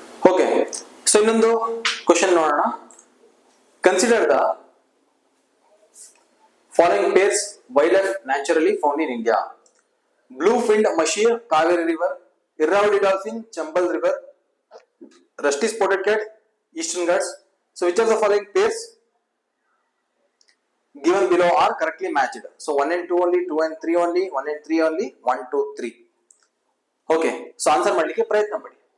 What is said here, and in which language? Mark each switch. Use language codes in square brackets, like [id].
[en] okay, so [kn] ಇನ್ನೊಂದು question ನೋಡೋಣ. [en] Consider the following pairs wildlife naturally found in India. Blue finned mahseer, Kaveri river; Irrawaddy dolphin, Chambal river; rusty spotted cat, Eastern Ghats. So which of the following pairs given below are correctly matched? So 1 and 2 only, 2 and 3 only, 1 and 3 only, 1, 2, 3. [kn] Okay, so answer ಮಾಡಲಿಕ್ಕೆ ಪ್ರಯತ್ನ ಪಡಿ.